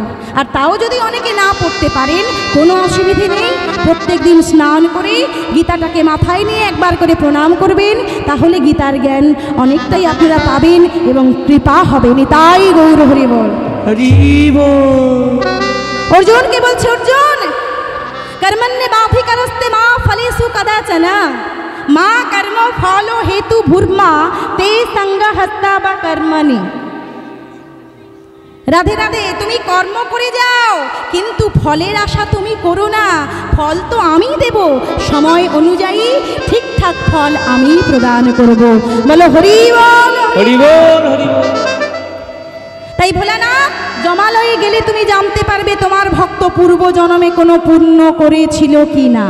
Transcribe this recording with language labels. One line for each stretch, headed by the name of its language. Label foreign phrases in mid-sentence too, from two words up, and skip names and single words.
Bangla: আর তাও যদি অনেকে না পড়তে পারেন কোনো অসুবিধে নেই, প্রত্যেক দিন স্নান করে গীতাটাকে মাথায় নিয়ে একবার করে প্রণাম করবেন, তাহলে গীতার জ্ঞান অনেকটাই আপনারা পাবেন এবং কৃপা হবে। তাই গৌর হরি বল। হরি বল। অর্জুনকে বলছে, অর্জুন,
Sanskrit: कर्मण्येवाधिकारस्ते मा फलेषु कदाचन मा कर्म फलो हेतु भूर्मा ते संगहस्ताव कर्मणि।
Bangla: রাধে রাধে, তুমি কর্ম করে যাও কিন্তু ফলের আশা তুমি করো না। ফল তো আমি দেব, সময় অনুযায়ী ঠিকঠাক ফল আমি প্রদান করব। বলো হরি বল, হরি বল, হরি বল। তাই ভোলানাথ, জমালয়ে গেলে তুমি জানতে পারবে তোমার ভক্ত পূর্ব জন্মে কোনো পুণ্য করেছিল কি না।